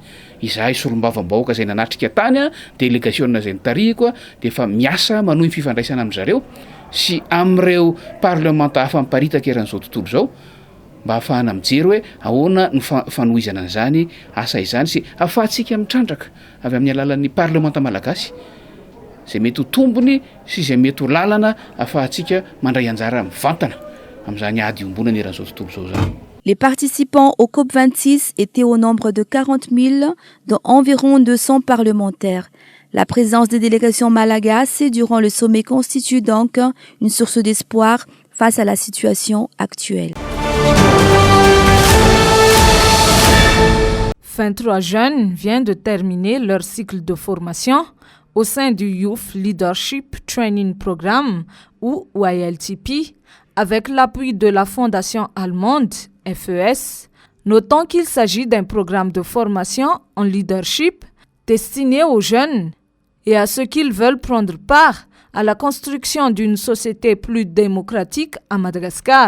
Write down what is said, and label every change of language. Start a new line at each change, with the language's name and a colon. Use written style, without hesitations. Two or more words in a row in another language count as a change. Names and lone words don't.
Malagasy: Izahay solombavambahoaka izay nanatrika tany délégationna izay nitarihiko dia efa miasa manohy ny fifandraisana amin'izareo sy amin'ireo parlementa hafa miparitaka eran'izao tontolo izao mba ahafahana mijery hoe ahoana ny fanohizana an'izany asa izany sy ahafahantsika mitrandraka avy amin'ny alalan'ny parlementa malagasy izay mety ho tombony sy izay mety ho lalana ahafahantsika mandray anjara mivantana amin'izany ady ombonana eran'izao tontolo izao zany.
French: Les participants au COP26 étaient au nombre de 40 000, dont environ 200 parlementaires. La présence des délégations malagasy durant le sommet constitue donc une source d'espoir face à la situation actuelle. 23 jeunes viennent de terminer leur cycle de formation au sein du Youth Leadership Training Programme ou YLTP avec l'appui de la fondation allemande FES, notant qu'il s'agit d'un programme de formation en leadership destiné aux jeunes et à ceux qui veulent prendre part à la construction d'une société plus démocratique à Madagascar.